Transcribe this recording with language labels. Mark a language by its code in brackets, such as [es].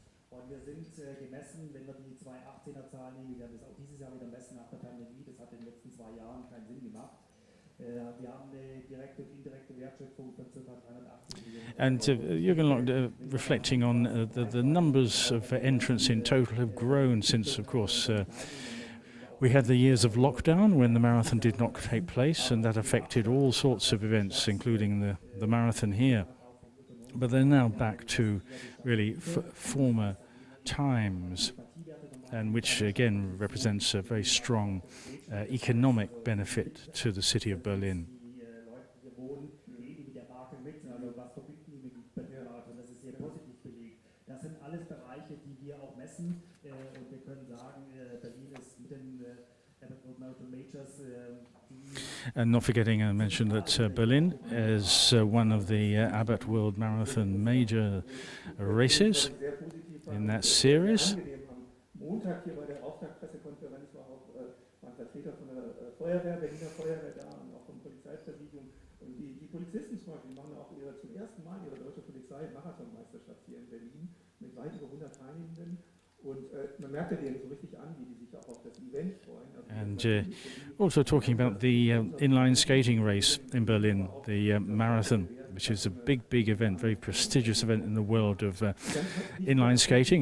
[de] Und wir sind gemessen, wenn wir die 2018er Zahlen nehmen, wir werden das auch dieses Jahr wieder messen nach der Pandemie, das hat in den letzten 2 Jahren keinen Sinn gemacht. Wir haben eine direkte und indirekte Wertschöpfung von ca. 380 Millionen. [en] And Jürgen Lock reflecting on the numbers of entrants in total have grown since, of course, we had the years of lockdown when the marathon did not take place, and that affected all sorts of events, including the marathon here. But they're now back to really former times. and which again represents a very strong economic benefit to the city of Berlin. [de] Die Leute, die hier wohnen, leben mit der Marke mit. Also was verbinden die mit dem Berlin-Marathon? Das ist sehr positiv belegt. Das sind alles Bereiche, die wir auch messen. Und wir können sagen, Berlin ist mit den Marathon Majors. [en] And not forgetting, I mentioned that Berlin is one of the Abbott World Marathon major races in that series. [de] Am Montag hier bei der Auftaktpressekonferenz waren Vertreter von der Feuerwehr, Berliner Feuerwehr da und auch vom Polizeipräsidium. Und die Polizisten zum Beispiel machen auch zum ersten Mal ihre deutsche Polizei-Marathonmeisterschaft hier in Berlin mit weit über 100 Teilnehmenden. Und man merkt ja denen so richtig an, wie die sich auch auf das Event freuen. [en] And also talking about the inline skating race in Berlin, the marathon, which is a big event, very prestigious event in the world of inline skating.